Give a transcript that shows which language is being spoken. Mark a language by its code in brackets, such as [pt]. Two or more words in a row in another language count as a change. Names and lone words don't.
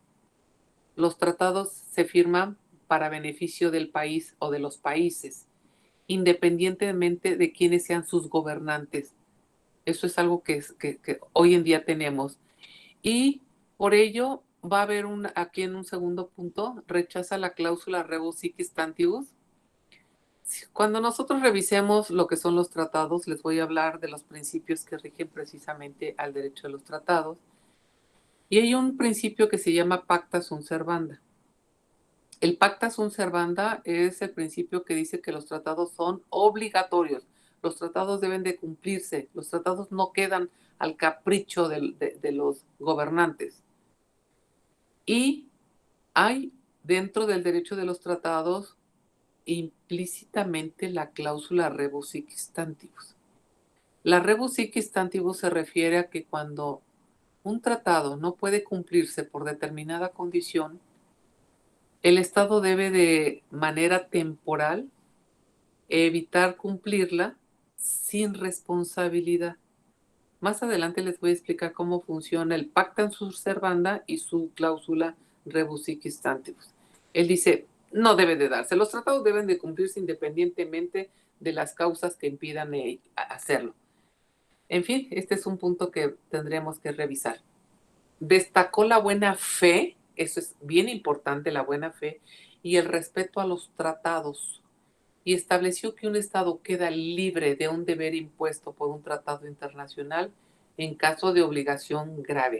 [es] Los tratados se firman para beneficio del país o de los países, independientemente de quiénes sean sus gobernantes. Eso es algo que hoy en día tenemos. Y por ello va a haber aquí en un segundo punto, rechaza la cláusula [la] rebus sic stantibus. [es] Cuando nosotros revisemos lo que son los tratados, les voy a hablar de los principios que rigen precisamente al derecho de los tratados. Y hay un principio que se llama [la] pacta sunt servanda. [es] El [la] pacta sunt servanda [es] es el principio que dice que los tratados son obligatorios. Los tratados deben de cumplirse. Los tratados no quedan al capricho de los gobernantes. Y hay dentro del derecho de los tratados implícitamente la cláusula [la] rebus sic stantibus. [es] La [la] rebus sic stantibus [es] se refiere a que cuando un tratado no puede cumplirse por determinada condición, el Estado debe de manera temporal evitar cumplirla sin responsabilidad. Más adelante les voy a explicar cómo funciona el [la] pacta sunt servanda [es] y su cláusula [la] rebus sic stantibus. [es] Él dice, no debe de darse. Los tratados deben de cumplirse independientemente de las causas que impidan hacerlo. En fin, este es un punto que tendremos que revisar. Destacó la buena fe, eso es bien importante, la buena fe, y el respeto a los tratados, y estableció que un Estado queda libre de un deber impuesto por un tratado internacional en caso de obligación grave.